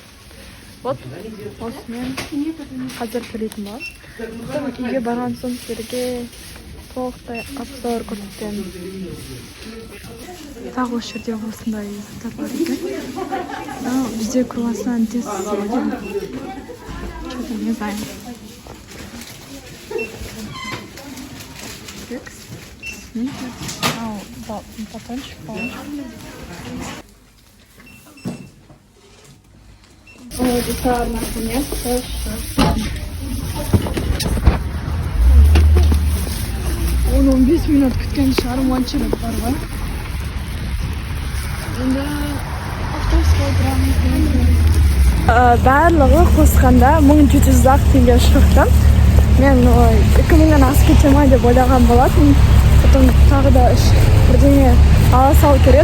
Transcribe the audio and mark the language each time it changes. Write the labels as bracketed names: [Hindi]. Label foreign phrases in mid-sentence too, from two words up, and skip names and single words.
[Kazakh] Вот, осымен қазір төлейтін болады. Потом үйге барған соң сіздерге толықтай обзор көрсетемін. Тағы осы жерде осындай заттар бар екен. Бізде круассан тез сойдым. [Russian] Что-то не знаю. Кекс, сникерс, батончик, Ой, это наконец-то шашлык. [Kazakh] Он 15 минут күткен шығарым, очередь бар ғой. Енді автобусқа отырамыз. Барлығы қосқанда 1700 теңге шықты. Мен 2000-нен асып кете ма деп ойлаған болатын. Потом тағы да бірдеңе ала салу керек.